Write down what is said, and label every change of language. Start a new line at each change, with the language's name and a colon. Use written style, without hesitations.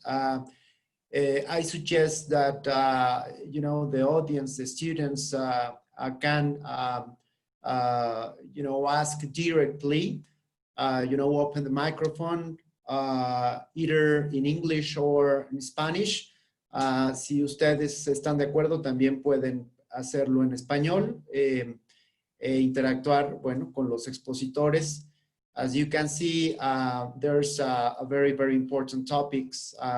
English: I suggest that, the audience, the students can, ask directly, open the microphone, either in English or in Spanish.
Spanish: Si ustedes están de acuerdo, también pueden hacerlo en español. Interactuar, con los expositores.
English: As you can see, there's a very, very important topics.